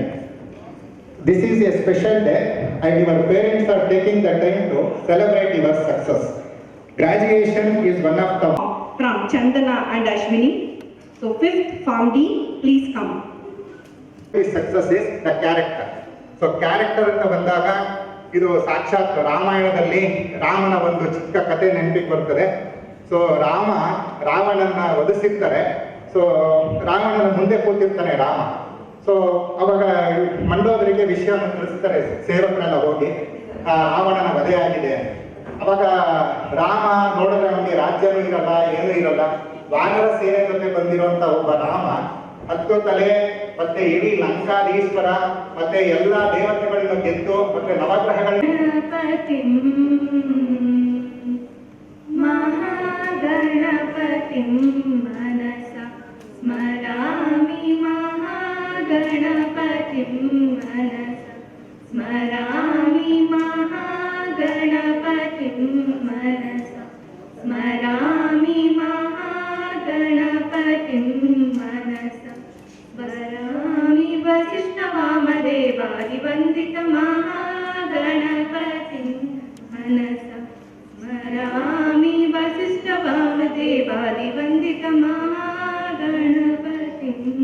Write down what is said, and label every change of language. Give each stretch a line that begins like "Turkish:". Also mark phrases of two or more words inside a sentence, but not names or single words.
English: This is a special day, and your parents are taking the time to celebrate your success. Graduation is one of the... From Chandana and Ashwini. So 5th Form D, please come. Success is the character. So character
Kannada: ಅಂತ ಬಂದಾಗ ಇದು ಸಾಕ್ಷಾತ್ ರಾಮಾಯಣದಲ್ಲಿ ರಾಮನ ಒಂದು ಚಿಕ್ಕ ಕಥೆ ನೆನಪಿಗೆ ಬರ್ತದೆ. ಸೊ ರಾವಣನ ವಧಿಸಿರ್ತಾರೆ. ಸೊ ರಾವಣನ ಮುಂದೆ ಕೂತಿರ್ತಾನೆ ರಾಮ. ಸೊ ಅವಾಗ ಮಂಡೋದರಿಗೆ ವಿಷಯವನ್ನು ತಿಳಿಸ್ತಾರೆ ಸೇವಕರೆಲ್ಲ ಹೋಗಿ, ರಾವಣನ ವಧೆ ಆಗಿದೆ. ಅವಾಗ ರಾಮ ನೋಡಿದ್ರೆ ಅವನಿಗೆ ರಾಜ್ಯನೂ ಇರಲ್ಲ, ಏನೂ ಇರಲ್ಲ. ವಾನರ ಸೇನೆ ಜೊತೆ ಬಂದಿರುವಂತ ಒಬ್ಬ ರಾಮ 10 ತಲೆ ಮತ್ತೆ ಇಡೀ ಲಂಕಾಧೀಶ್ವರ ಮತ್ತೆ ಎಲ್ಲಾ ದೇವತೆಗಳನ್ನು ಗೆದ್ದು ಮತ್ತೆ ನವಗ್ರಹಗಳನ್ನ
Sanskrit: ಮಹಾಗಣಪತಿಂ ಮನಸ ಸ್ಮರಾಮಿ ಮಹಾಗಣಪತಿಂ ಮನಸ ಸ್ಮರಾಮಿ ಮಹಾಗಣಪತಿಂ ಮನಸ ಸ್ಮರಾಮಿ ಮಹಾಗಣಪತಿಂ ಮನಸ ಸ್ಮರಾಮಿ ವಸಿಷ್ಠವಾಮದೇವಾದಿವಂದಿತ ಮಹಾಗಣಪತಿಂ ಮನಸ ಸ್ಮರಾಮಿ ವಸಿಷ್ಠವಾಮದೇವಾದಿವಂದಿತ ಮಹಾಗಣಪತಿಂ